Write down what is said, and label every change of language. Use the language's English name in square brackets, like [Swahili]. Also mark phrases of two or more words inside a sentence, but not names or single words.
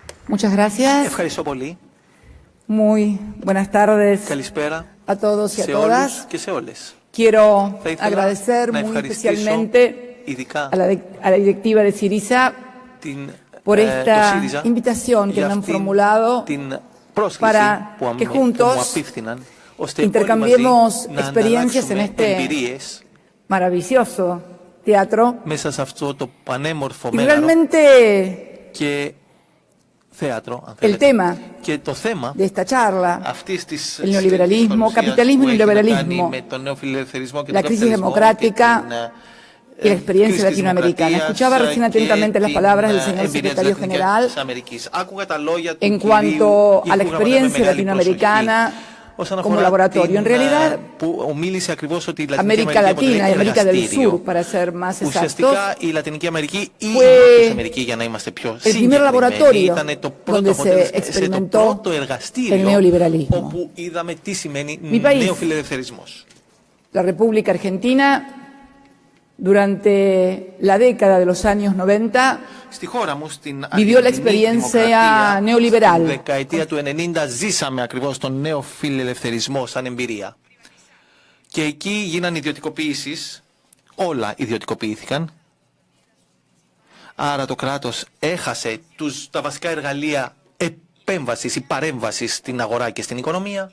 [Spanish] Muchas gracias. [Greek] Ευχαριστώ πολύ. [Spanish] Muy buenas tardes [Greek] Καλησπέρα [Spanish] a todos y a [Greek] σε [Spanish] todas. [Greek] όλους και σε όλες. [Spanish] Quiero [Greek] Θα ήθελα [Spanish] agradecer [Greek] να [Spanish] muy [Greek] ευχαριστήσω [Spanish] especialmente [Greek] ειδικά [Spanish] a la directiva de Syriza por [Greek] το [Spanish] esta [Greek] ΣΥΡΙΖΑ [Spanish] invitación que [Greek] για [Spanish] me han [Greek] αυτήν [Spanish] formulado [Greek] την πρόσκληση [Spanish] para [Greek] που [Spanish] que [Greek] μου [Spanish] juntos [Greek] απίφθηναν, ώστε όλοι [Spanish] intercambiemos [Greek] μαζί να [Spanish] experiencias en [Greek] ανταλλάξουμε [Spanish] este [Greek] εμπειρίες [Spanish] maravilloso teatro [Greek] μέσα σε αυτό το πανέμορφο [Spanish] y [Greek] μέγαρο [Spanish] realmente [Greek] και θέατρο, αν [Spanish] el [Greek] θέλετε. [Spanish] tema [Greek] Και το θέμα [Spanish] de esta charla, [Greek] αυτής της [Spanish] el neoliberalismo, capitalismo y neoliberalismo, [Greek] με τον νεοφιλελευθερισμό και [Spanish] la [Greek] τον [Spanish] crisis [Greek] καπιταλισμό [Spanish] democrática [Greek] και [Spanish] y la experiencia latinoamericana. Escuchaba recién atentamente las palabras del señor secretario general en cuanto a la experiencia latinoamericana como laboratorio. En realidad, América Latina y América del Sur, para ser más exactos, fue el primer laboratorio donde se experimentó el neoliberalismo. Mi país, la República Argentina, durante la década de los años 90, vivió la experiencia neoliberal. [Greek] Στη δεκαετία του 90 ζήσαμε ακριβώς τον νέο φιλελευθερισμό σαν εμπειρία. Και εκεί γίνανε ιδιωτικοποιήσεις, όλα ιδιωτικοποιήθηκαν. Άρα το κράτος έχασε τα βασικά εργαλεία επέμβασης ή παρέμβασης στην αγορά και στην οικονομία.